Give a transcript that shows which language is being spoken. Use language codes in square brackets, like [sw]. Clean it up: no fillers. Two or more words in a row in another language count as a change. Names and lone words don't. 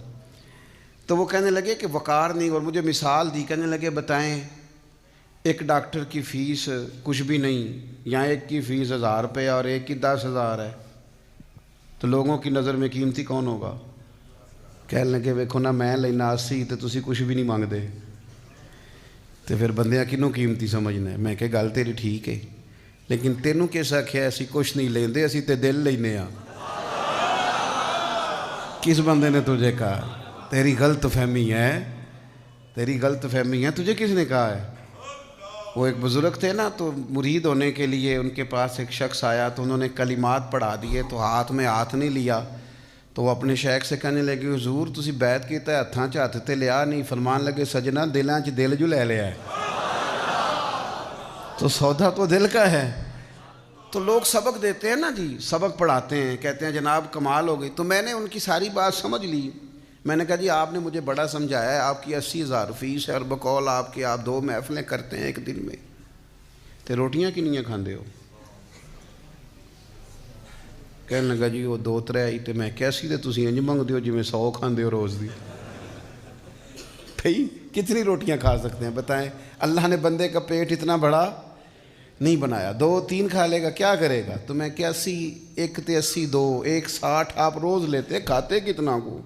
[ur] تو وہ کہنے لگے کہ وقار نہیں، اور مجھے مثال دی، کہنے لگے بتائیں ایک ڈاکٹر کی فیس کچھ بھی نہیں، یہاں ایک کی فیس 1000 روپے اور ایک کی 10,000 ہے، تو لوگوں کی نظر میں قیمتی کون ہوگا؟ [pa] کہنے لگے ویکھو نا میں لینا 80 تو تسی کچھ بھی نہیں مانگ دے، تو پھر بندیاں کنوں قیمتی سمجھنا ہے؟ میں کہ گل تیری ٹھیک ہے، لیکن تینوں کس آکھیا اسی کچھ نہیں لیندے، اسی تے دل لینے ہاں۔ [ur] کس بندے نے تجھے کہا؟ تیری غلط فہمی ہے، تیری غلط فہمی ہے، تجھے کس نے کہا ہے؟ وہ ایک بزرگ تھے نا، تو مرید ہونے کے لیے ان کے پاس ایک شخص آیا، تو انہوں نے کلمات پڑھا دیے، تو ہاتھ میں ہاتھ نہیں لیا، تو وہ اپنے شیخ سے کہنے لگے حضور [pa] تسی بیعت کیتا ہے ہتھاں چ ہتھ تے لیا نہیں، فرمان لگے سجنا دلاں چ دل جو لے لیا ہے، [ur] تو سودا تو دل کا ہے۔ تو لوگ سبق دیتے ہیں نا جی، سبق پڑھاتے ہیں، کہتے ہیں جناب کمال ہو گئی، تو میں نے ان کی ساری بات سمجھ لی۔ میں نے کہا جی آپ نے مجھے بڑا سمجھایا ہے، آپ کی 80,000 فیس ہے اور بقول آپ کے آپ 2 محفلیں کرتے ہیں ایک دن میں، [pa] تے روٹیاں کنیاں کھاندے ہو؟ [ur] کہنے لگا جی وہ 2-3 ہی، [pa] تے میں کیسی تے تسی انج منگدے ہو جی میں 100 کھاندے ہو روز دی۔ [ur] بھئی کتنی روٹیاں کھا سکتے ہیں بتائیں؟ اللہ نے بندے کا پیٹ اتنا بڑا نہیں بنایا، 2-3 کھا لے گا کیا کرے گا؟ تو میں کہ 80 1 تے 80 2 160 آپ روز لیتے، کھاتے کتنا کو؟